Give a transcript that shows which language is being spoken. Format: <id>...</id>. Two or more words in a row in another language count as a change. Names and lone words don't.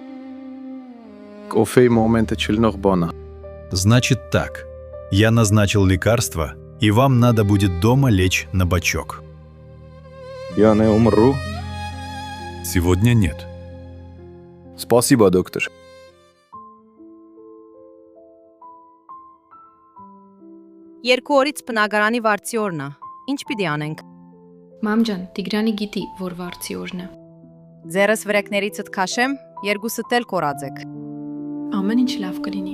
<ru>Кофе моменты чильных бана. Значит так. Я назначил лекарство, и вам надо будет дома лечь на бочок. Я не умру. Сегодня нет. Спасибо, доктор.</ru> <hy>Երկու օրից բնակարանի վարձի օրն է։ Ինչ պիտի անենք։ Մամ ջան, Տիգրանի գիտի, որ վարձի օրն է։ Ձերս վրեկներիցդ քաշեմ, երկուսդ էլ կորածեք։ Ամեն ինչ լավ կլինի։</hy>